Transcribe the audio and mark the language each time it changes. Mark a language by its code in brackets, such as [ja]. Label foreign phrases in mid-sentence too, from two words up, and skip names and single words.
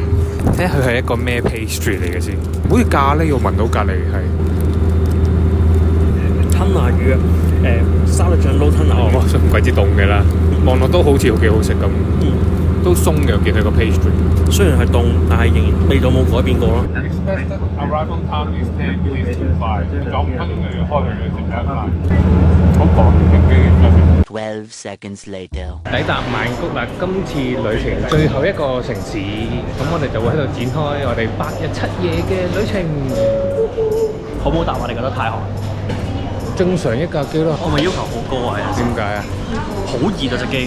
[yue] 睇下佢係一個咩 pastry 嚟嘅先，好似咖喱，我聞到隔離係吞拿魚啊！沙律醬撈吞拿魚。哦，唔鬼之凍嘅啦，望落都好似幾好食咁。都鬆嘅，我見佢個 pastry。雖然係凍，但係仍然味道冇改變過咯。 [en] Arrival time is [yue] 10:25，9 分鐘就要開去食一飯。好趕嘅 [en] 12 seconds later， [yue] 抵達曼谷啦！今次旅程最後一個城市，咁我哋就會喺度展開我哋8日7夜嘅旅程。好唔好答啊？你覺得太寒？正常一架機咯。我咪要求好高啊！點解啊？好熱啊隻機。